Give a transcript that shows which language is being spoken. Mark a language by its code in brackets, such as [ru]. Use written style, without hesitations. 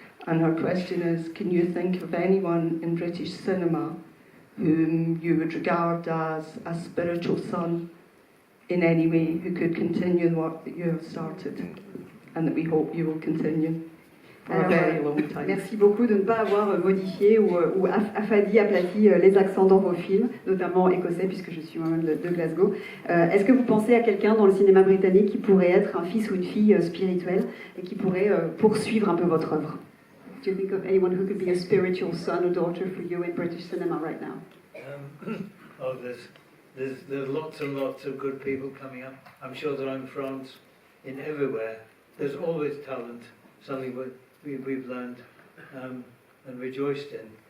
[en] And her question is, can you think of anyone in British cinema whom you would regard as a spiritual son in any way who could continue the work that you have started? And that we hope you will continue for a very long time. [fr] Merci beaucoup de ne pas avoir modifié ou affadi, aplati les accents dans vos films, notamment écossais, puisque je suis moi-même de Glasgow. Est-ce que vous pensez à quelqu'un dans le cinéma britannique qui pourrait être un fils ou une fille spirituelle et qui pourrait poursuivre un peu votre œuvre? [en] Do you think of anyone who could be a spiritual son or daughter for you in British cinema right now? There's lots and lots of good people coming up. I'm sure that in France, in everywhere, there's always talent, something we've learned and rejoiced in.